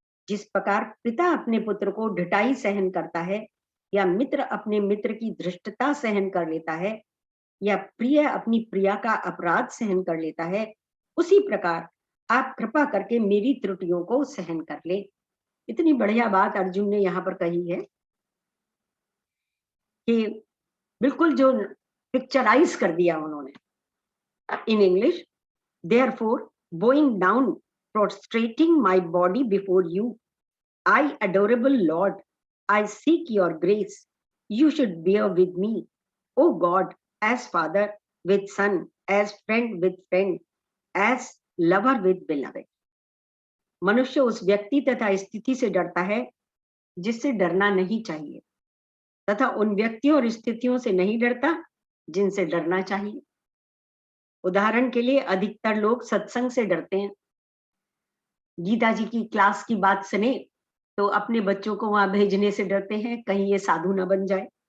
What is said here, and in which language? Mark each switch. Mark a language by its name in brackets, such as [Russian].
[Hindi] जिस प्रकार पिता अपने पुत्र को ढिठाई सहन करता है या मित्र अपने मित्र की धृष्टता सहन कर लेता है या प्रिय अपनी प्रिया का अपराध सहन कर लेता है, उसी प्रकार आप कृपा करके मेरी त्रुटियों को सहन कर ले। इतनी बढ़िया बात अर्जुन ने यहाँ पर कही है कि बिल्कुल जो पिक्चराइज कर दिया उन्होंने। [English] In English, therefore bowing down, prostrating my body before you, I adorable Lord, I seek your grace. You should bear with me, O God, as father with son, as friend with friend, as lover with beloved. [Hindi] मनुष्य उस व्यक्ति तथा स्थिति से डरता है जिससे डरना नहीं चाहिए, तथा उन व्यक्तियों और स्थितियों से नहीं डरता जिनसे डरना चाहिए। उदाहरण के लिए अधिकतर लोग सत्संग से डरते हैं। गीता जी की क्लास की बात सुने तो अपने बच्चों को वहां भेजने से डरते हैं, कहीं ये साधु ना बन जाए।